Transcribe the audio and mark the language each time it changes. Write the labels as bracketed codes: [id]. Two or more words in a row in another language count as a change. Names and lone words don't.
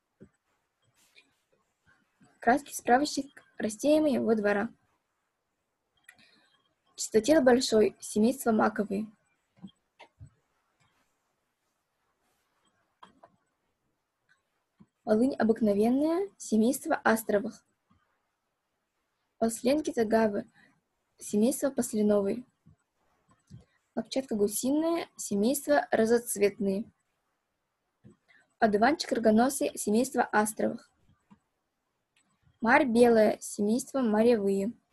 [ru] Краткий справочник растений моего двора. Чистотел большой, семейство маковые. Полынь обыкновенная, семейство астровых. Посленки загавы, семейство посленовые. Лапчатка гусиная, семейство разоцветные. Одуванчик рогоносый, семейство астровых. Марь белая, семейство маревые.